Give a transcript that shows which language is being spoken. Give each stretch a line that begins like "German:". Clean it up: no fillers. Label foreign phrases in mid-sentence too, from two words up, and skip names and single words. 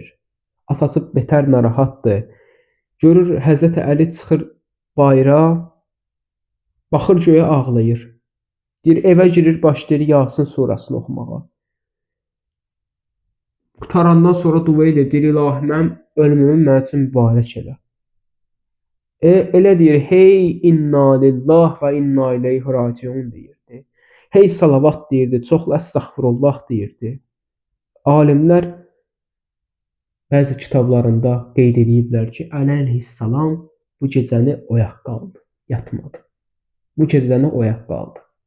Azerbaijani: Atası betər narahatdır. Görür Həzrəti Əli çıxır bayıra, baxır göyə ağlayır. Deyir, evə girir, başlayır Yasin surasını oxumağa. Qutarandan sonra dua edir, deyir, İlahi, mənim ölümümü mənim üçün mübarək elə. Elə deyir, hey
Arabic: إنا لله وإنا إليه راجعون
Azerbaijani: deyirdi. Hey salavat deyirdi, çoxlu əstəğfirullah deyirdi. Alimlər bəzi kitablarında qeyd ediblər ki, Əli əleyhissalam bu gecəni oyaq qaldı, yatmadı. Bu gecəni oyaq qaldı.